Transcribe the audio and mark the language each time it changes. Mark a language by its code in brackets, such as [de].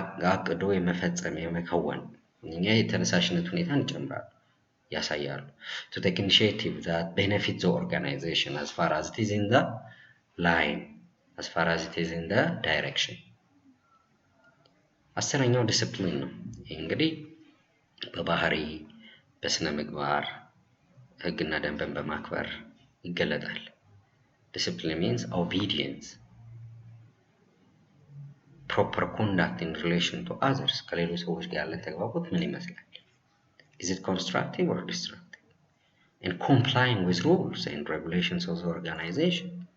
[am] አቅዶ የመፈጸም የመከወን እኛ የተነሳሽነት ሁኔታን ይጨምራሉ ያሳያሉ። [en] to take initiative that benefit the organization as far as it is in the line, as far as it is in the direction. [am] አስረኛው ዲሲፕሊን ነው። ይህ እንግዲህ በባህሪ በስነ ምግባር ህግና ደንብን በማክበር ይገለጣል። ዲሲፕሊን [en] means obedience, proper conduct in relation to others. [am] ከሌሎች ሰዎች ጋር ያለን ተግባቦት ምን ይመስላል? [en] is it constructive or destructive? and complying with rules and regulations of the organization.